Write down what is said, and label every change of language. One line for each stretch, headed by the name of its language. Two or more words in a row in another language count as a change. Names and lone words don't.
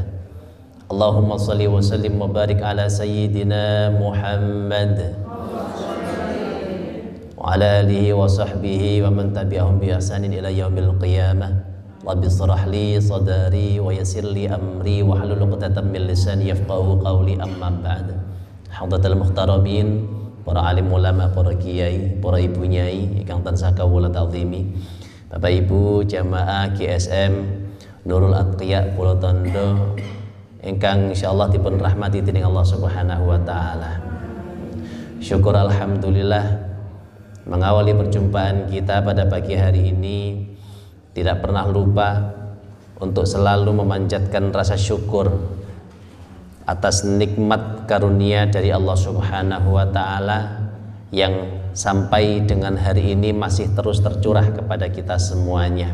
Arabic: اللهم صل وسلم وبارك على سيدنا محمد وعلى آله وصحبه ومن تبعهم بإحسان إلى يوم القيامة. رب اشرح لي صدري ويسر لي أمري واحلل عقدة من لساني يفقهوا قولي. أما بعد. حضرة المحترمين,
Javanese: para alim ulama, para kiai, para ibu nyai ingkang tansah kawula ta'zimi, Bapak Ibu jamaah GSM Nurul Atqiya Pulau Tondo ingkang insyaallah dipun rahmati dening
Arabic: الله سبحانه وتعالى.
Indonesian: Syukur alhamdulillah mengawali perjumpaan kita pada pagi hari ini tidak pernah lupa untuk selalu memanjatkan rasa syukur atas nikmat karunia dari
Arabic: الله سبحانه وتعالى
Indonesian: yang sampai dengan hari ini masih terus tercurah kepada kita semuanya.